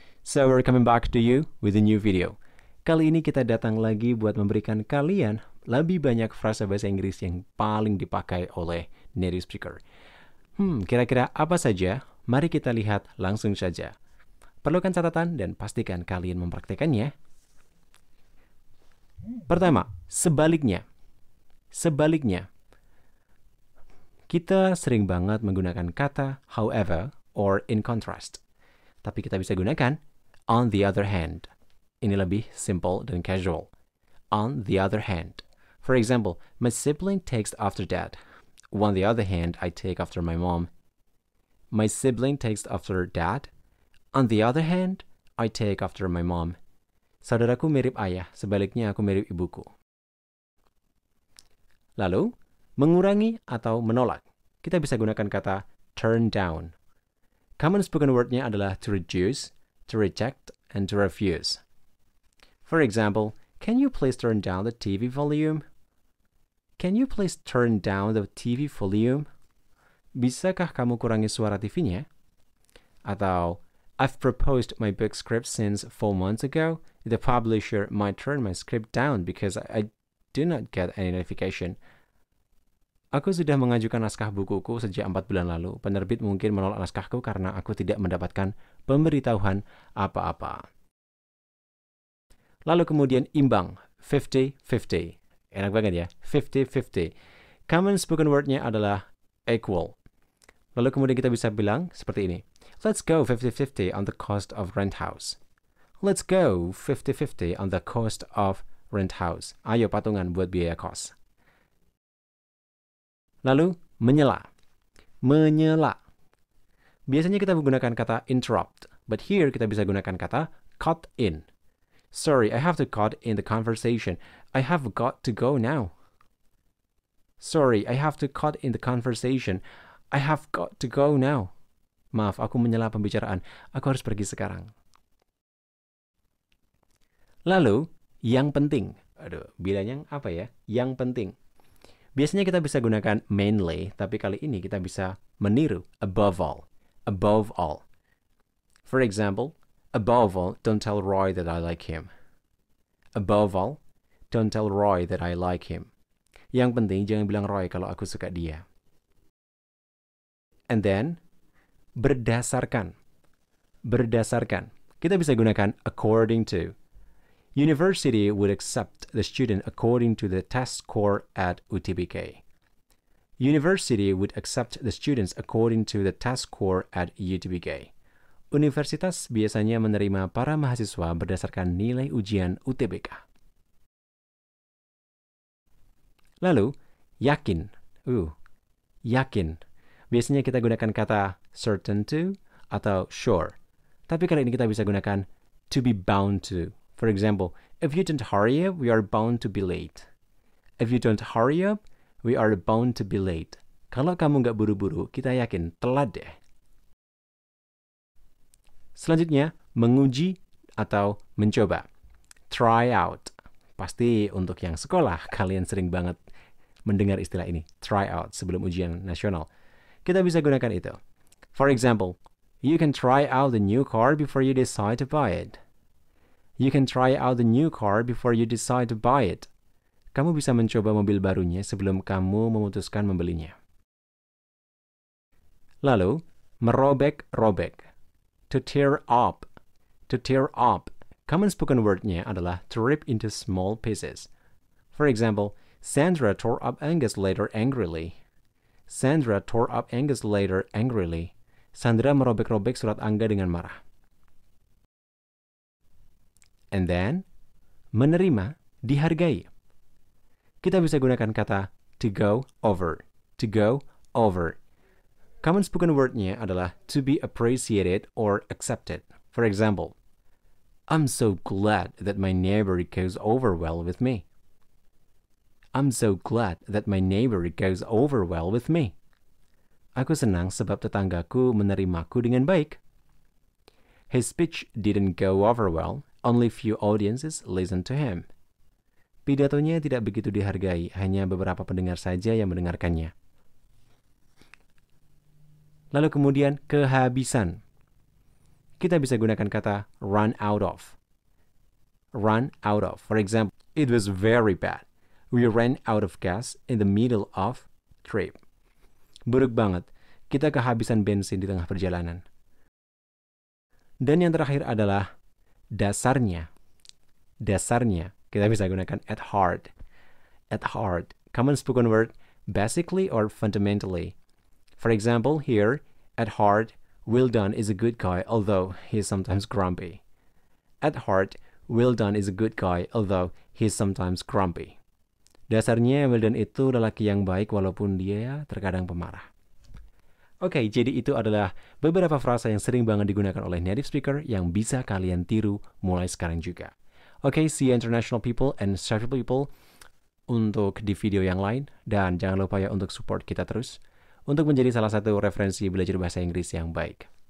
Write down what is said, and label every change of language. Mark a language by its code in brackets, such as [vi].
[en] So we're coming back to you with a new video. [id] Kali ini kita datang lagi buat memberikan kalian lebih banyak frasa bahasa Inggris yang paling dipakai oleh native speaker. Kira-kira apa saja? Mari kita lihat langsung saja. Perlukan catatan dan pastikan kalian mempraktekannya. Pertama, sebaliknya. Sebaliknya. Kita sering banget menggunakan kata however or in contrast. Tapi kita bisa gunakan on the other hand. Ini lebih simple dan casual. [en] On the other hand. For example, my sibling takes after dad. On the other hand, I take after my mom. My sibling takes after dad. On the other hand, I take after my mom. [id] Saudaraku mirip ayah, sebaliknya aku mirip ibuku. Lalu, mengurangi atau menolak. Kita bisa gunakan kata turn down. [en] Common spoken word-nya [id] adalah [en] to reduce, to reject, and to refuse. For example, can you please turn down the TV volume? Can you please turn down the TV volume? [id] Bisakah kamu kurangi suara TV-nya? [en] Atau, I've proposed my book script since 4 months ago. The publisher might turn my script down because I do not get any notification. [id] Aku sudah mengajukan naskah bukuku sejak 4 bulan lalu. Penerbit mungkin menolak naskahku karena aku tidak mendapatkan pemberitahuan apa-apa. Lalu kemudian imbang, 50-50. Enak banget ya, 50-50. [en] Common spoken [id] word-nya adalah equal. Lalu kemudian kita bisa bilang seperti ini. [en] Let's go 50-50 on the cost of rent house. Let's go 50-50 on the cost of rent house. [id] Ayo patungan buat biaya kos. Lalu, menyela. Menyela. Biasanya kita menggunakan kata interrupt, [en] but here [id] kita bisa gunakan kata cut in. [en] Sorry, I have to cut in the conversation. I have got to go now. Sorry, I have to cut in the conversation. I have got to go now. [id] Maaf, aku menyela pembicaraan. Aku harus pergi sekarang. Lalu, yang penting. Aduh, bilangnya apa ya? Yang penting. Biasanya kita bisa gunakan mainly, tapi kali ini kita bisa meniru above all. [en] Above all. For example, above all, don't tell Roy that I like him. Above all, don't tell Roy that I like him. [id] Yang penting, jangan bilang Roy kalau aku suka dia. [en] And then, [id] berdasarkan. Berdasarkan. Kita bisa gunakan according to. [en] University would accept the student according to the test score at UTBK. University would accept the students according to the test score at UTBK. [id] Universitas biasanya menerima para mahasiswa berdasarkan nilai ujian UTBK. Lalu, yakin. Yakin. Biasanya kita gunakan kata certain to atau sure. Tapi kali ini kita bisa gunakan to be bound to. [en] For example, if you don't hurry up, we are bound to be late. If you don't hurry up, we are bound to be late. [id] Kalau kamu nggak buru-buru, kita yakin telat deh. Selanjutnya, menguji atau mencoba. Try out. Pasti untuk yang sekolah, kalian sering banget mendengar istilah ini. Try out sebelum ujian nasional. Kita bisa gunakan itu. [en] For example, you can try out the new car before you decide to buy it. You can try out the new car before you decide to buy it. [id] Kamu bisa mencoba mobil barunya sebelum kamu memutuskan membelinya. Lalu, merobek-robek. To tear up. To tear up. [en] Common spoken word-nya [id] adalah [en] to rip into small pieces. For example, Sandra tore up Angus' letter angrily. Sandra tore up Angus' letter angrily. [id] Sandra merobek-robek surat Angga dengan marah. [en] And then, [id] menerima, dihargai. Kita bisa gunakan kata to go over. [en] To go over. Common spoken word-nya [id] adalah [en] to be appreciated or accepted. For example, I'm so glad that my neighbor goes over well with me. I'm so glad that my neighbor goes over well with me. [id] Aku senang sebab tetanggaku menerimaku dengan baik. [en] His speech didn't go over well. Only few audiences listen to him. [id] Pidatonya tidak begitu dihargai, hanya beberapa pendengar saja yang mendengarkannya. Lalu kemudian kehabisan. Kita bisa gunakan kata run out of. Run out of. [en] For example, it was very bad. We ran out of gas in the middle of trip. [id] Buruk banget. Kita kehabisan bensin di tengah perjalanan. Dan yang terakhir adalah dasarnya. Dasarnya. Kita bisa gunakan at heart. At heart. [en] Common spoken word, basically or fundamentally. For example, here, at heart, Will Dunn is a good guy, although he is sometimes grumpy. At heart, Will Dunn is a good guy, although he is sometimes grumpy. [id] Dasarnya Will Dunn itu lelaki yang baik walaupun dia terkadang pemarah. Oke, jadi itu adalah beberapa frasa yang sering banget digunakan oleh native speaker yang bisa kalian tiru mulai sekarang juga. [en] Oke, see you international people and social people [id] untuk di video yang lain. Dan jangan lupa ya untuk support kita terus untuk menjadi salah satu referensi belajar bahasa Inggris yang baik.